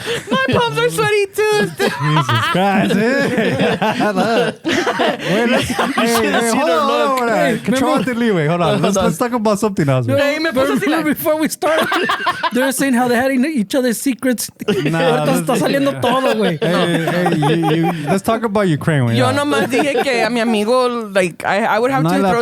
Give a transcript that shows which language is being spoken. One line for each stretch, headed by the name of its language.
English: My palms are sweaty too. Jesus Christ. Hold on. Hold on. Let's talk about something else. Man.
Spanish: Hey, me puso así,
English: like- Before we start, they were saying how they had each other's secrets.
Spanish: Ahorita está saliendo todo, güey.
English: Let's talk about Ukraine.
Spanish: Yo nomás dije que a mi amigo,
English: like, I would have to throw a